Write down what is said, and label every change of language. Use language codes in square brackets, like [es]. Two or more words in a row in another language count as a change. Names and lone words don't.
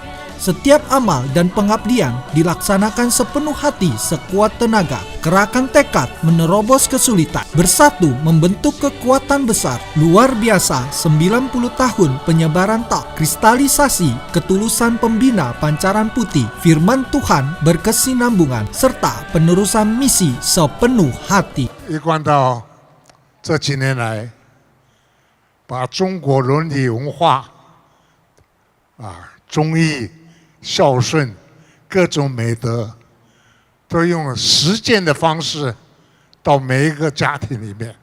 [id] Setiap amal dan pengabdian dilaksanakan sepenuh hati, sekuat tenaga, kerahkan tekad menerobos kesulitan, bersatu membentuk kekuatan besar, luar biasa 90 tahun penyebaran tak, kristalisasi ketulusan pembina Pancaran Putih, firman Tuhan berkesinambungan, serta penerusan misi sepenuh hati. [zh] 一贯到这几年来，把中国伦理文化忠义、孝顺各种美德，都用实践的方式到每一个家庭里面。